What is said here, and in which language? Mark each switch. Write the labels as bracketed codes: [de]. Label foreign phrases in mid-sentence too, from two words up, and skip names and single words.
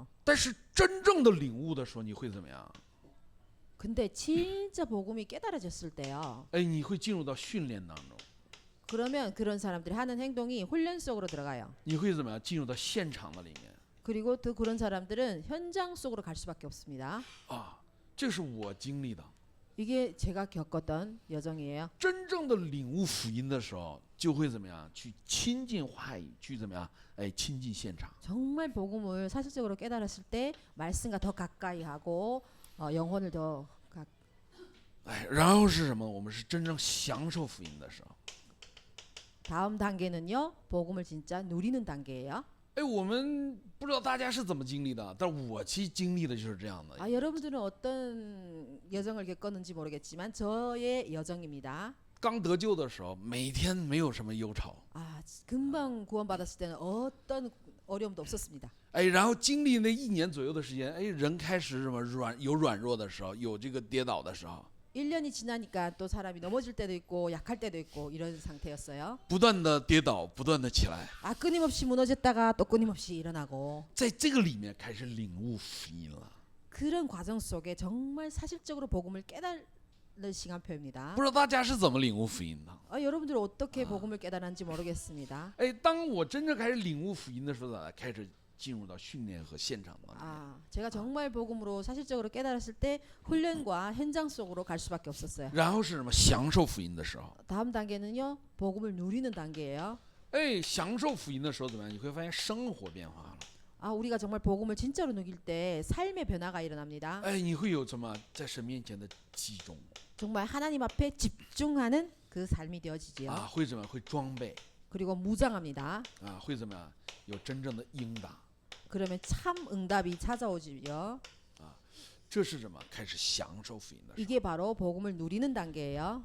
[zh] 但是真正的领悟的时候，你会怎么样？ [ko] 근데 진짜 복음이 깨달아졌을 때요. [zh] 哎，你会进入到训练当中， [ko] 그러면 그런 사람들이 하는 행동이 훈련 속으로 들어가요. [zh] 你会怎么样？进入到现场的里面。 [ko] 그리고 또 그런 사람들은 현장 속으로 갈 수밖에 없습니다. [zh] 这是我经历的。 [ko] 이게 제가 겪었던 여정이에요. [zh] 真正的领悟福音的时候，就会怎么样？去亲近话语，去怎么样？哎，亲近现场。 [ko] 정말 복음을 사실적으로 깨달았을 때 말씀과 더 가까이 하고 영혼을 더 [zh] 哎，然后是什么？我们是真正享受福音的时候。 [ko] 다음 단계는요. 복음을 진짜 누리는 단계예요. [zh] 哎，我们不知道大家是怎么经历的，但我其实经历的就是这样的。 [ko] 여러분들은 어떤 여정을 겪었는지 모르겠지만 저의 여정입니다. [zh] 刚得救的时候，每天没有什么忧愁。 [ko] 금방 구원받았을 때는 어떤 어려움도 없었습니다. [zh] 哎，然后经历那一年左右的时间，哎，人开始什么有软弱的时候，有这个跌倒的时候。 [ko] 1년이 지나니까 또 사람이 넘어질 때도 있고 약할 때도 있고 이런 상태였어요. [zh] 不断的跌倒，不断的起来， [ko] 아 끊임없이 무너졌다가 또 끊임없이 일어나고 [zh] 在这个里面开始领悟福音了。 [ko] 그런 과정 속에 정말 사실적으로 복음을 깨달는 시간표입니다. [zh] 不知道大家是怎么领悟福音的？ [ko] 여러분들 어떻게 복음을 깨달았는지 모르겠습니다. [zh] 哎，当我真正开始领悟福音的时候呢，开始进入到训练和现场当中。 [ko] 제가 정말 복음으로 사실적으로 깨달았을 때 훈련과 현장 속으로 갈 수밖에 없었어요. [zh] 然后是什么？享受福音的时候。 [ko] 다음 단계는요. 복음을 누리는 단계예요. [zh] 哎，享受福音的时候怎么样？你会发现生活变化了。 [ko] 우리가 정말 복음을 진짜로 누릴 때 삶의 변화가 일어납니다. [zh] 哎，你会有什么在神面前的集中 [ko] 정말 하나님 앞에 집중하는 그 삶이 되어지지요. [zh] 啊？会怎么样？会装备 [ko] 그리고 무장합니다. [zh] 啊？会怎么样？有真正的应答。 [ko] 그러면 참 응답이 찾아오지요. [zh] 这是什么？开始享受福音的时 [ko] 이게 바로 복음을 누리는 단계예요.